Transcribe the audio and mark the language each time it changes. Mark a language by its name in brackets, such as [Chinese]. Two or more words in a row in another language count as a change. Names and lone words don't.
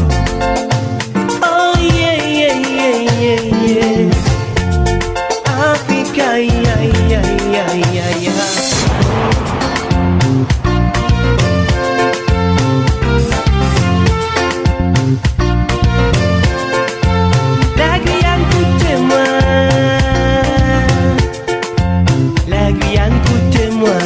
[English] Oh yeah, yeah, yeah, yeah, yeah. Africa, yeah, yeah, yeah, yeah, yeah. [French] La Guyane, écoutez-moi. La Guyane, écoutez-moi.